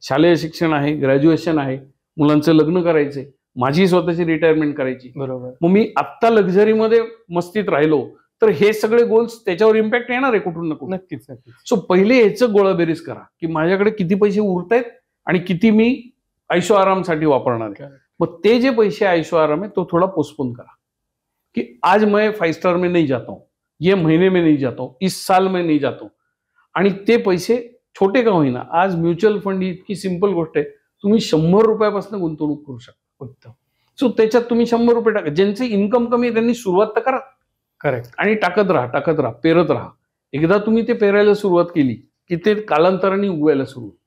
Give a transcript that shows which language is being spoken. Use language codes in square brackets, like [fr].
[mr] शालेय शिक्षण आहे, ग्रॅज्युएशन आहे, मुलांचं लग्न करायचे, माझी स्वतःची रिटायरमेंट करायची. बरोबर. मग मी आत्ता लक्झरीमध्ये मस्तीत राहिलो तर हे सगळे गोल्स त्याच्यावर इम्पॅक्ट येणार आहे कुठून ना कुठून. नक्कीच नक्कीच. सो पहिले ह्याचं गोळाबेरीज करा की माझ्याकडे किती पैसे उरतायत आणि किती मी ऐशो आरामसाठी वापरणार आहे. मग ते जे पैसे ऐशो आराम आहे तो थोडा पोस्टपोन करा की [hi] आज मैं 5 स्टार में नहीं जाता हूं, ये महीने में नहीं जाता हूं, इस साल में नहीं जाता हूं. [mr] आणि ते पैसे छोटे का होईना, आज म्युच्युअल फंड ही इतकी सिंपल गोष्ट आहे, तुम्ही 100 रुपयापासून गुंतवणूक करू शकता. उत्तम. सो त्याच्यात तुम्ही 100 रुपये टाका. ज्यांचे इन्कम कमी आहे त्यांनी सुरुवात तर करा. करेक्ट. आणि टाकत राहा, पेरत राहा. एकदा तुम्ही ते पेरायला सुरुवात केली की ते कालांतराने उगवायला सुरू.